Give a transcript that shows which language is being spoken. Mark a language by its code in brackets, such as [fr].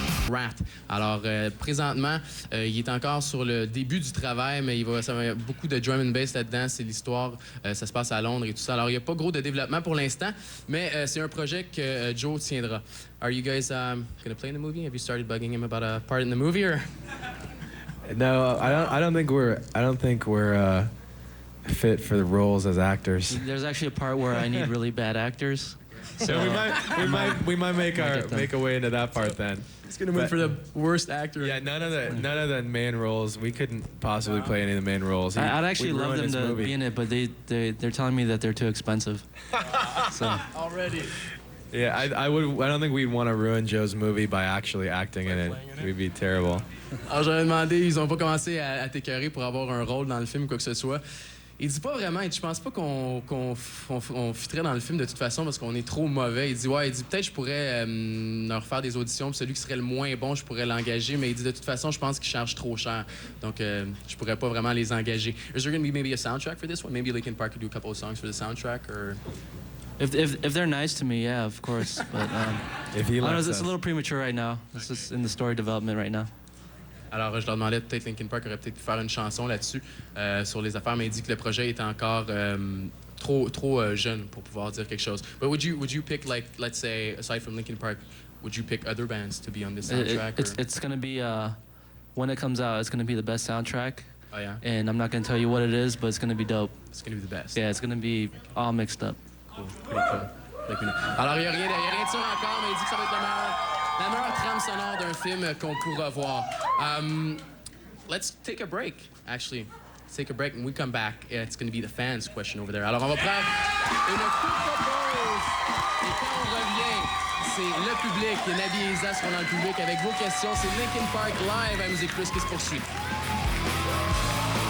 [en] Rat. [fr] Alors, présentement, il est encore sur le début du travail, mais ça va y avoir beaucoup de drum and bass là-dedans. C'est l'histoire, ça se passe à Londres et tout ça. Alors, il n'y a pas gros de développement pour l'instant, mais c'est un projet que Joe tiendra. [en] Are you guys gonna play in the movie? Have you started bugging him about a part in the movie, or? No, I don't think we're fit for the roles as actors. There's actually a part where I need really bad actors. So we might make a way into that part then. He's gonna win for the worst actor. Yeah, none of the main roles. We couldn't possibly play any of the main roles. I'd actually love them to be in it, but they're telling me that they're too expensive. So Already. Yeah, I don't think we'd want to ruin Joe's movie by actually acting in it. We'd be terrible. [fr] Alors j'aurais demandé, ils ont pas commencé à t'écœurer pour avoir un rôle dans le film ou quoi que ce soit. Il dit pas vraiment, je pense pas qu'on fitterait dans le film de toute façon parce qu'on est trop mauvais. Il dit peut-être je pourrais leur faire des auditions, puis celui qui serait le moins bon, je pourrais l'engager, mais il dit de toute façon, je pense qu'ils chargent trop cher. Donc je pourrais pas vraiment les engager. [en] Is there going to be maybe a soundtrack for this one? Maybe Linkin Park could do a couple of songs for the soundtrack, or if they're nice to me, yeah, of course. But if he likes it's a little premature right now. It's just in the story development right now. [fr] Alors, je leur demandais peut-être Linkin Park aurait peut-être pu faire une chanson là-dessus sur les affaires, mais il dit que le projet est encore trop jeune pour pouvoir dire quelque chose. [en] But would you pick, like, let's say, aside from Linkin Park, would you pick other bands to be on this soundtrack? It's gonna be when it comes out, it's gonna be the best soundtrack. Oh yeah. And I'm not gonna tell you what it is, but it's gonna be dope. It's gonna be the best. Yeah, it's gonna be all mixed up. Cool. Pretty cool. [fr] Alors, il y a rien de sûr encore, mais il dit que ça va être la meilleure trame sonore d'un film qu'on pourra voir. [en] Let's take a break, actually. Let's take a break, and we come back. It's going to be the fans' question over there. [fr] Alors, on va prendre une courte pause. Et quand on revient, c'est le public. Nabi et Isa seront dans le public avec vos questions. C'est Linkin Park live à MusiquePlus qui se poursuit.